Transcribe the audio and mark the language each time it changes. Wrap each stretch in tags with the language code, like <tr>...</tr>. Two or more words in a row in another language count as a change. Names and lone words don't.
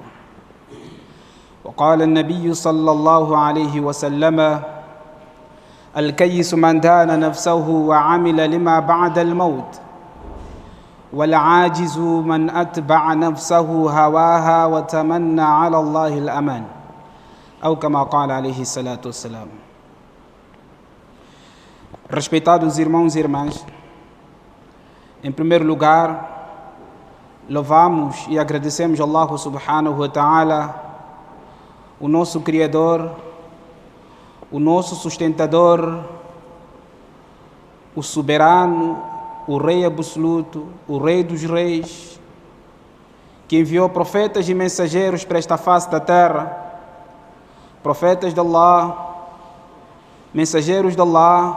<ar>وقال النبي صلى الله عليه وسلم: الكيس من دان نفسه وعمل لما بعد الموت، والعاجز من أتبع نفسه هواها وتمنى على الله الأمان، أو كما قال عليه الصلاة والسلام.</ar> <pt>Respeitados irmãos e irmãs, em primeiro lugar, louvamos e agradecemos a Allah</pt> <ar>سبحانه وتعالى,</ar> <pt>o nosso Criador, o nosso sustentador, o soberano, o Rei absoluto, o Rei dos reis, que enviou profetas e mensageiros para esta face da terra, profetas de Allah, mensageiros de Allah.</pt>